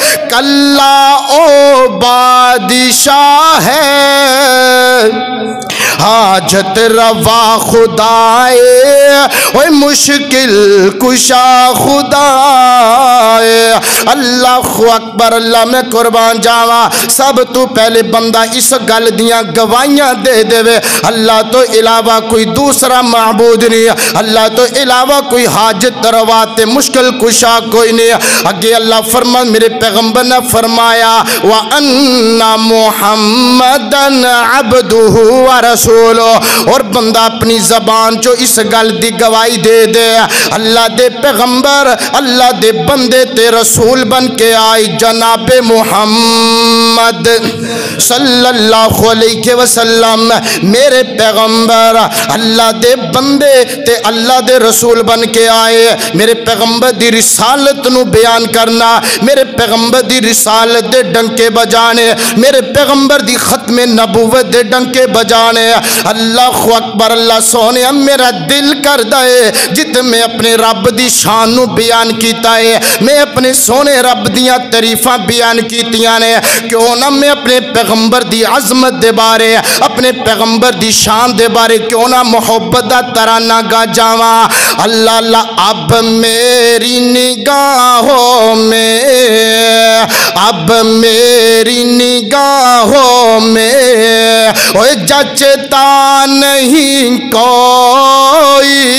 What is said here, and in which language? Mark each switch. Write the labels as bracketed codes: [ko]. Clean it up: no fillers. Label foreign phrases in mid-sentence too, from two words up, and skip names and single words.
[pa] کلا او بادشاہ ہے، حاجت روا خدائے اوے مشکل کشا خدائے [ar] اللہ اکبر [pa] اللہ میں قربان جاواں سب تو پہلے بندہ اس گل دیاں گواہیاں دے دے اللہ تو علاوہ کوئی دوسرا معبود نہیں اللہ تو علاوہ کوئی حاجت روا تے مشکل کشا کوئی نہیں اگے اللہ فرما میرے پیغمبر نے فرمایا [ar] وَأَنَّ مُحَمَّدًا عَبْدُهُ وَرَسُولُهُ [pa] اور بندہ اپنی زبان چو اس گل دی گواہی دے دے اللہ دے پیغمبر اللہ دے بندے تے رسول بن کے آئی جناب محمد [ar] صلی اللہ علیہ وسلم [pa] میرے پیغمبر اللہ دے بندے تے اللہ دے رسول بن کے آئے میرے پیغمبر دی رسالت نو بیان کرنا میرے پیغمبر دی رسالت دے ڈنکے بجانے میرے پیغمبر دی ختم نبوت دے ڈنکے بجانے [ar] اللہ اکبر [pa] اللہ سونے میرا دل کر دے جت میں اپنے رب دی شان نو بیان کیتا ہے میں اپنے سونے رب دیاں تعریفاں بیان کیتیاں نے کیوں نہ میں اپنے پیغمبر دی عظمت دے بارے اپنے پیغمبر دی شان دے بارے کیوں نہ محبت دا ترانہ گا جاواں اللہ اللہ [ur] اب میری نگاہوں میں اب میری نگاہوں میں اوے جچتا نہیں کوئی